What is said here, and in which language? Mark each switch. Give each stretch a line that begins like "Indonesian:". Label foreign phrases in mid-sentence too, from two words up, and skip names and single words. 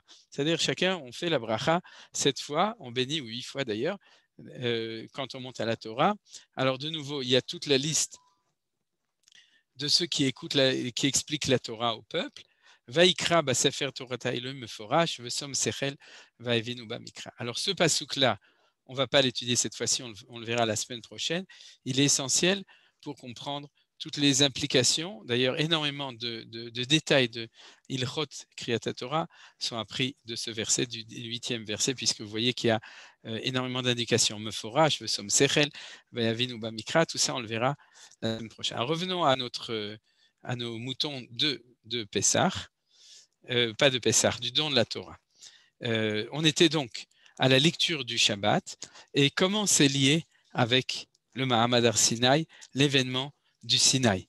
French: C'est-à-dire chacun, on fait la bracha 7 fois, on bénit, ou 8 fois d'ailleurs, quand on monte à la Torah. Alors de nouveau, il y a toute la liste de ceux qui expliquent la Torah au peuple.
Hebrew: ויקראו בספר תורת האלהים מפורש ושום שכל ויבינו במקרא.
French: Alors ce passouk-là, on ne va pas l'étudier cette fois-ci, on le verra la semaine prochaine. Il est essentiel pour comprendre toutes les implications. D'ailleurs, énormément de détails de
Hebrew: הלכות קריאת תורה
French: sont appris de ce verset, du 8e verset, puisque vous voyez qu'il y a énormément d'indications.
Hebrew: מפורש, ושום שכל, ויבינו במקרא,
French: tout ça on le verra la semaine prochaine. Alors, revenons à nos moutons de Pessah, pas de Pessah, du don de la Torah. On était donc à la lecture du Shabbat, et comment c'est lié avec le
Hebrew: מעמד הר סיני,
French: l'événement du Sinaï.